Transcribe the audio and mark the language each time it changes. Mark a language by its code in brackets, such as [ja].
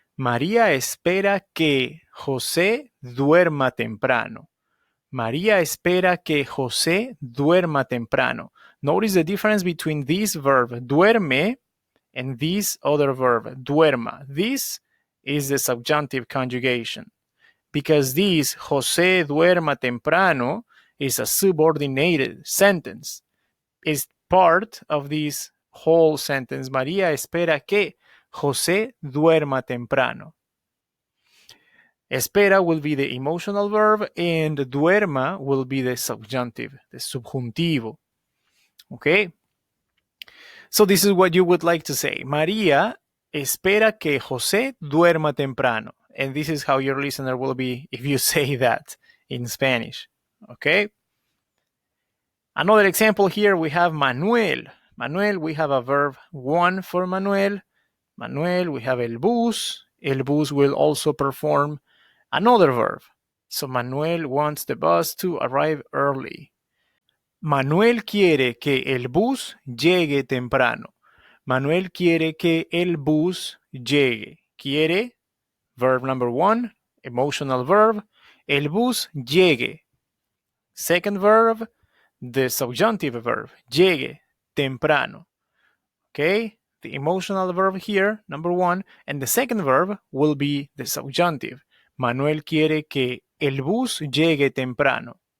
[es] María espera que José duerma temprano. María espera que José duerma temprano. [en] Notice the difference between this verb, duerme, and this other verb, duerma. This is the subjunctive conjugation. Because this, [es] José duerma temprano, [en] is a subordinated sentence. It's part of this whole sentence. [es] María espera que José duerma temprano. [en] Espera will be the emotional verb, and duerma will be the subjunctive, the subjuntivo. Okay? So this is what you would like to say. [es] María espera que José duerma temprano. [en] And this is how your listener will be if you say that in Spanish. Okay? Another example here, we have Manuel. Manuel, we have a verb 1 for Manuel. Manuel, we have el bus. El bus will also perform another verb. So Manuel wants the bus to arrive early. [es] Manuel quiere que el bus llegue temprano. Manuel quiere que el bus llegue. [en] Quiere, verb number 1, emotional verb. [es] El bus llegue. [en] Second verb, the subjunctive verb. [es] Llegue, temprano. Okay? [en] The emotional verb here, number 1, and the second verb will be the subjunctive. [es] Manuel quiere que el bus llegue temprano.